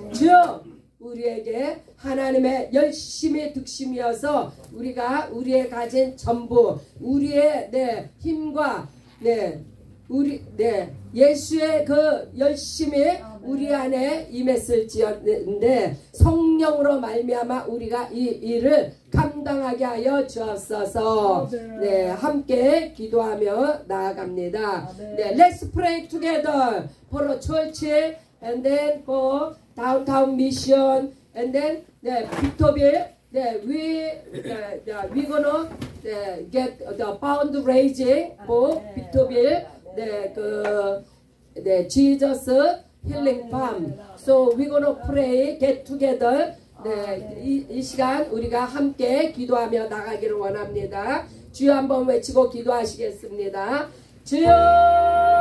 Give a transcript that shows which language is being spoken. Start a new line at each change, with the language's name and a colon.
Korean: 주여 우리에게 하나님의 열심히 득심이어서 우리가 우리의 가진 전부 우리의 네, 힘과 네, 우리 네, 예수의 그 열심이 우리 안에 임했을지언데 성령으로 말미암아 우리가 이 일을 감당하게 하여 주옵소서. 네, 함께 기도하며 나아갑니다.
English: 네, let's pray together for a church and then for downtown mission and then 네, 빅토빌 네, we gonna get the fundraising for 빅토빌 네, 네, Jesus Healing Farm. So we gonna pray, get together.
Korean: 네, 이 시간 우리가 함께 기도하며 나가기를 원합니다. 주여 한번 외치고 기도하시겠습니다. 주여.